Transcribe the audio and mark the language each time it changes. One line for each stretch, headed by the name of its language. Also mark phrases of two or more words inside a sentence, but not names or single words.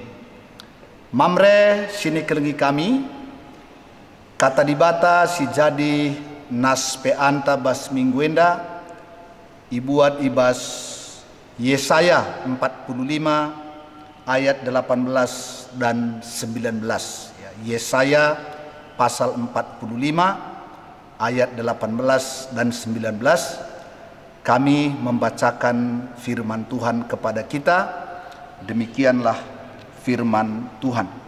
Batak Karo: Mamre sini kelengi kami, kata dibata si jadi nas peanta bas minggu enda, ibuat ibas Yesaya 45 ayat 18 dan 19.
Indonesian: Yesaya pasal 45 ayat 18 dan 19. Kami membacakan firman Tuhan kepada kita. Demikianlah firman Tuhan.